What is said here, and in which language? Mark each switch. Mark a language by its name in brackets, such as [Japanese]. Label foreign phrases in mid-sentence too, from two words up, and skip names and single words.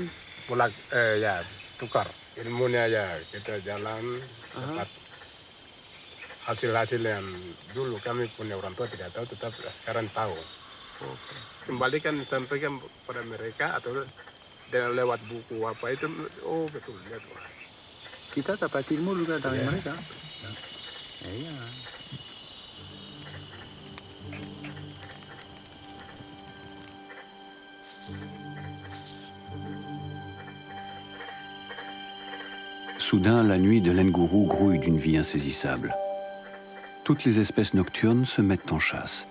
[Indonesian] Ya tukar ilmunya ya kita jalan dapat hasil-hasil yang dulu kami punya orang tua tidak tahu, tetap sekarang tahu. Kembalikan sampaikan pada mereka atau dengan lewat buku apa itu, oh betul lihat. Kita dapat ilmu juga dari mereka. Iya. [French] Soudain, la nuit de l'Engourou grouille d'une vie insaisissable. Toutes les espèces nocturnes se mettent en chasse.